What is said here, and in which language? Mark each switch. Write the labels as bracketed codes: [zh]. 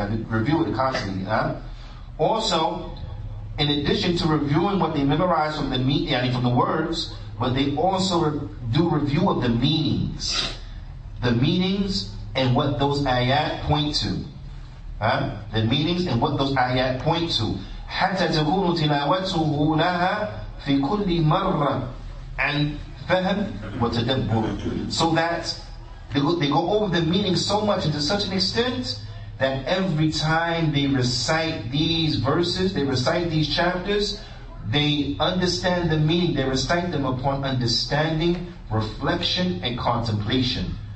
[en] You have to review it constantly. Also, in addition to reviewing what they memorize from the words, but they also do review of the meanings. The meanings and what those ayat point to. The meanings and what those ayat point to. [ar] حتى تكون تلاوته لها في كل مرة عن فهم وتدبر. [en] So that they go over the meaning so much and to such an extent that every time they recite these verses, they recite these chapters, they understand the meaning. They recite them upon understanding, reflection, and contemplation.